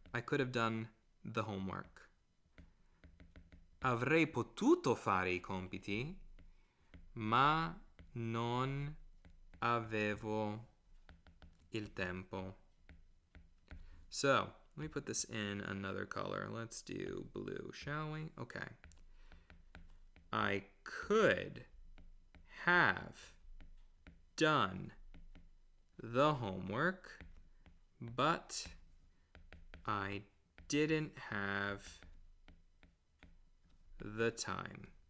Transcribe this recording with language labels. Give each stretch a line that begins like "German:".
English: I could have done the homework.
Italian: Avrei potuto fare I compiti, ma non avevo il tempo.
English: So, let me put this in another color. Let's do blue, shall we? Okay. I could have done the homework, but I didn't have the time.